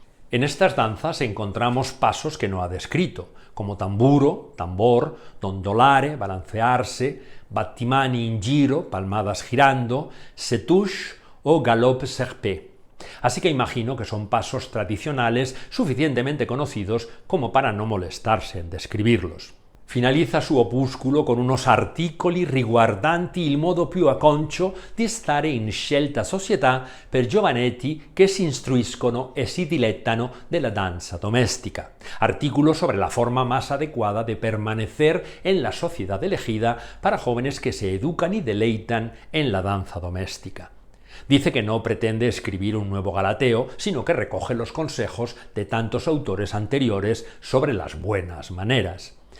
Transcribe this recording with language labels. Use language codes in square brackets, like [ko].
[es] En estas danzas encontramos pasos que no ha descrito, como tamburo, tambor, dondolare, balancearse, battimani in giro, palmadas girando, setouche o galop serpé. Así que imagino que son pasos tradicionales suficientemente conocidos como para no molestarse en describirlos. Finaliza su [it] opuscolo [es] con unos [it] articoli riguardanti il modo più acconcio di stare in scelta società per giovanetti che si istruiscono e si dilettano della danza domestica. [es] Artículos sobre la forma más adecuada de permanecer en la sociedad elegida para jóvenes que se educan y deleitan en la danza doméstica. Dice que no pretende escribir un nuevo Galateo, sino que recoge los consejos de tantos autores anteriores sobre las buenas maneras.